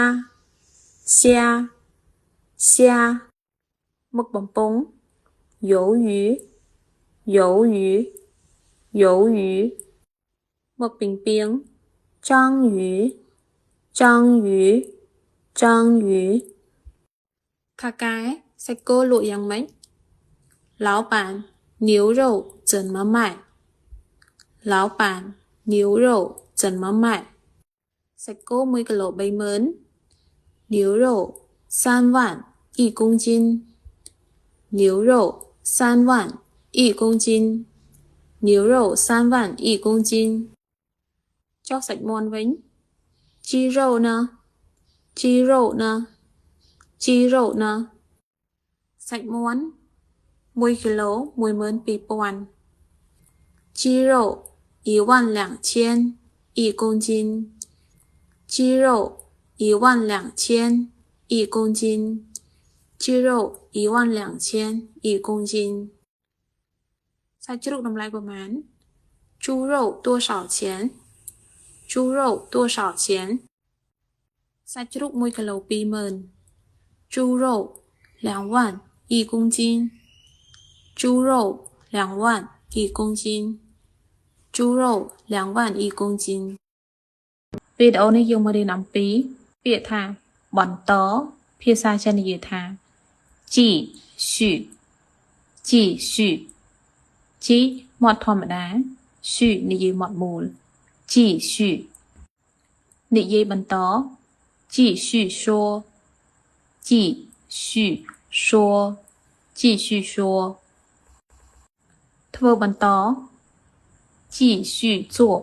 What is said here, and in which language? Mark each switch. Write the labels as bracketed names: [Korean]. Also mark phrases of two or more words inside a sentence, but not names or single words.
[Khmer] មឹកបំពង់鱿鱼មឹកពីងពីង章鱼 ខកែសាច់គោលក់យ៉ាងម៉េច [Chinese] 老板牛肉怎么卖 [Khmer] សាច់គោ1គីឡូ30000 [Chinese] 牛肉3万1公斤 [Khmer] ចុះសាច់មាន់វិញជីរោណាសាច់មាន់1គីឡូ12000 [Chinese] 鸡肉12000 1公斤鸡肉12000 1公斤 [Khmer] សាច់ជ្រូកតម្លៃប្រមាណ [Chinese] 猪肉多少钱 [Khmer] សាច់ជ្រូក1គីឡូ20000 [Chinese] 猪肉2万1公斤 [Khmer] វីដេអូនេះយើងមករៀនអំពីពាក្យថាបន្តភាសាចិននិយាយថាជី មាត់ធម្មតា续និយាយមាត់មូលជីនិយាយបន្ត [Chinese] 继续说 [Khmer] ធ្វើបន្ត [Chinese] 继续做